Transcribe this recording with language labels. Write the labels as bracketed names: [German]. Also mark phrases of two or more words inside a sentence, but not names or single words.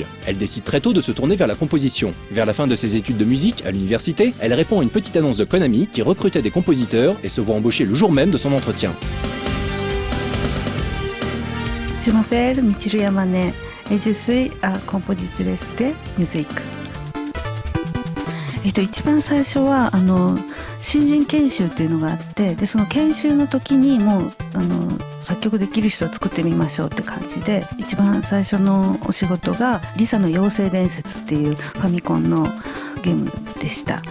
[French] Elle décide très tôt de se tourner vers la composition. Vers la fin de ses études de musique à l'université, elle répond à une petite annonce de Konami qui recrutait des compositeurs et se voit embaucher le jour même de son entretien. Je m'appelle Michiru Yamane et je suis compositrice de musique. [Japanese] 一番最初は新人研修っていうのがあって、でその研修の時にもう作曲できる人を作ってみましょうって感じで、一番最初のお仕事がリサの妖精伝説っていうファミコンのゲームでした。